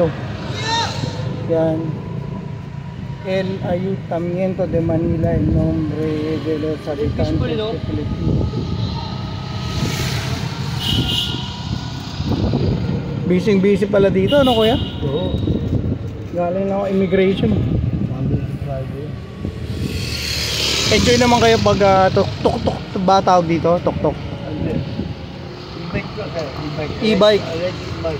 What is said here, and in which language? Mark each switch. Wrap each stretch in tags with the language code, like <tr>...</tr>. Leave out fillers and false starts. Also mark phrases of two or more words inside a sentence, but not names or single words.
<tl>Yan.</tl> <es>El Ayuntamiento de Manila en nombre de los habitantes de Filipinas.</es> <tl>Busy pala dito, ano kuya? Oo. Galing ako immigration. Enjoy naman kayo pag tuk-tuk ba tawag dito? Tuk-tuk. E-bike. E-bike.</tl>